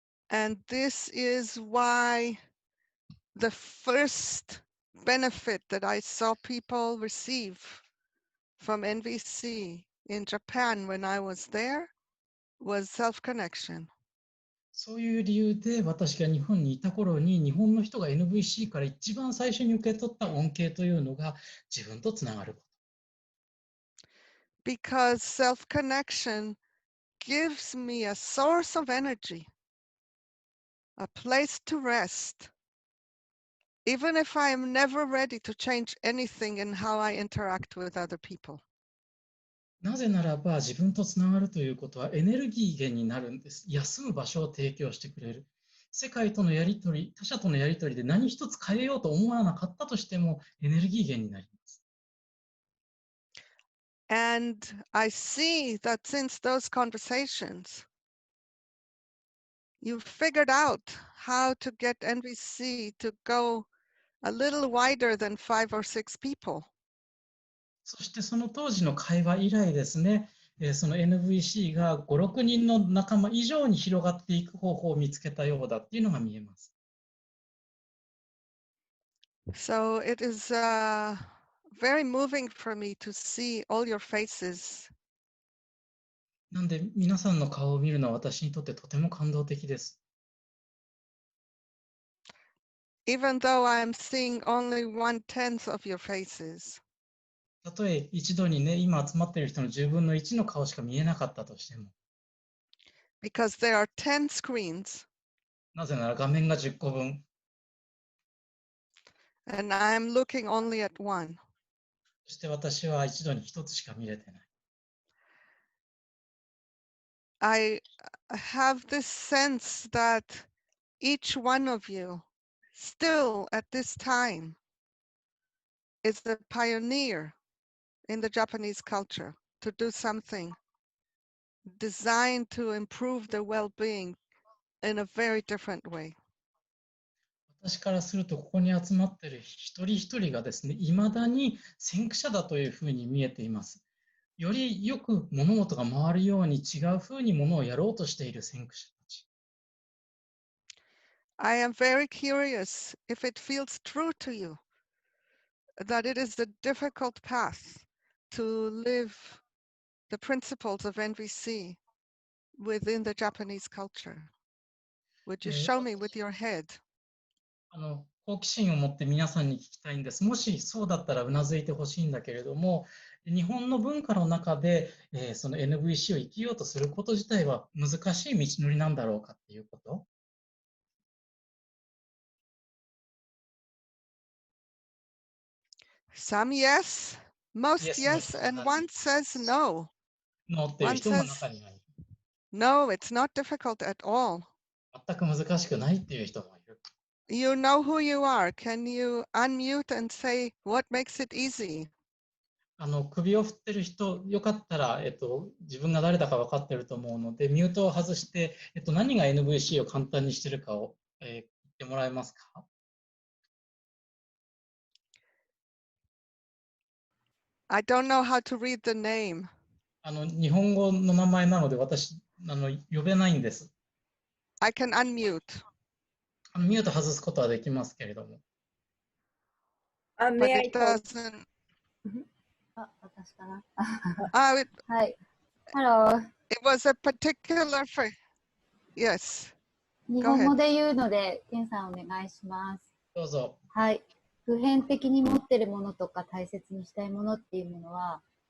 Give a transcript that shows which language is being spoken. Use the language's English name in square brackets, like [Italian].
[English] And this is why the first benefit that I saw people receive from NVC in Japan when I was there was self-connection. [Japanese] そういう理由で私が日本にいた頃に日本の人が NVC から一番最初に受け取った恩恵というのが自分とつながること。 [English] Because self-connection gives me a source of energy, a place to rest, even if I am never ready to change anything in how I interact with other people. [Japanese] なぜならば自分とつながるということはエネルギー源になるんです。休む場所を提供してくれる。世界とのやり取り、他者とのやり取りで何一つ変えようと思わなかったとしてもエネルギー源になります。 [English] And I see that since those conversations, you figured out how to get NVC to go a little wider than 5 or 6 people. [Japanese] そしてその当時の会話以来ですね、その NVC が5、6人の仲間以上に広がっていく方法を見つけたようだっていうのが見えます。 [English] So it is very moving for me to see all your faces. [Japanese] なんで皆さんの顔を見るのは私にとってとても感動的です。 [English] Even though I am seeing only 1/10 of your faces. [Japanese] たとえ一度にね、今集まっている人の10分の1の顔しか見えなかったとしても。 [English] Because there are 10 screens. [Japanese] なぜなら画面が10個分。 [English] And I am looking only at one. [Japanese] そして私は一度に一つしか見れてない。 [English] I have this sense that each one of you still at this time is the pioneer in the Japanese culture to do something designed to improve their well-being in a very different way. [Japanese] 私からするとここに集まっている一人一人がですね、いまだに先駆者だというふうに見えています。よりよく物事が回るように違うふうにものをやろうとしている先駆者たち。 [English] I am very curious if it feels true to you that it is a difficult path to live the principles of NVC within the Japanese culture. Would you show me with your head? [Japanese] 好奇心を持って皆さんに聞きたいんです。もしそうだったらうなずいてほしいんだけれども、日本の文化の中で、その NVC を生きようとすること自体は難しい道のりなんだろうかっていうこと。 [English] Some yes, most yes, and one says no. [Japanese] ノーっていう人も中にはいる。 [English] No, it's not difficult at all. [Japanese] 全く難しくないっていう人もいる。 [English] You know who you are. Can you unmute and say what makes it easy? [Japanese] 首を振ってる人、よかったら、自分が誰だか分かってると思うので、ミュートを外して、何が NVC を簡単にしてるかを、言ってもらえますか？ [English] I don't know how to read the name. [Japanese] 日本語の名前なので私呼べないんです。 [English] I can unmute. [Japanese] ミュート外すことはできますけれども。 [English] But it doesn't. [Japanese] 私かな。はい。 [English] Hello. It was a particular phrase. Yes. [Japanese] 日本語で言うので、ケンさんお願いします。どうぞ。はい。普遍的に持っているものとか大切にしたいものっていうものは、